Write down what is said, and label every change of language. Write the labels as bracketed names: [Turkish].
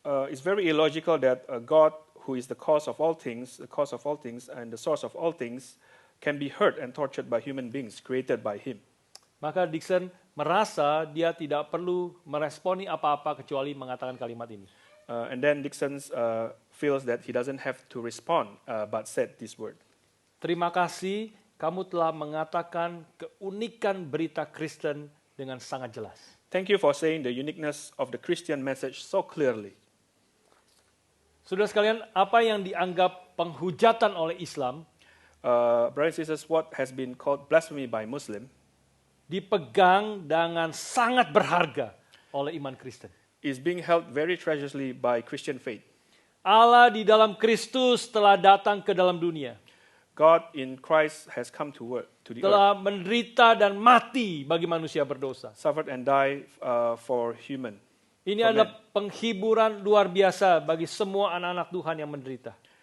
[English] It's very illogical that God, who is the cause of all things, and the source of all things, can be hurt and tortured by human beings created by Him. [Indonesian] Maka Dickson merasa dia tidak perlu meresponi apa-apa kecuali mengatakan kalimat ini. [English] And then Dickson feels that he doesn't have to respond, but said this word. [Indonesian] Terima kasih, kamu telah mengatakan keunikan berita Kristen dengan sangat jelas. [English] Thank you for saying the uniqueness of the Christian message so clearly. [Indonesian] Saudara sekalian, apa yang dianggap penghujatan oleh Islam [English] Brothers and sisters, what has been called blasphemy by Muslim [Indonesian] dipegang dengan sangat berharga oleh iman Kristen. [English] is being held very treasurously by Christian faith. [Indonesian] Allah di dalam Kristus telah datang ke dalam dunia. [English] God in Christ has come to work to the earth, [Indonesian] Telah menderita dan mati bagi manusia berdosa. [English] suffered and died for human. [Indonesian] Ini [English] For [Indonesian] adalah penghiburan luar biasa bagi semua anak-anak Tuhan yang menderita.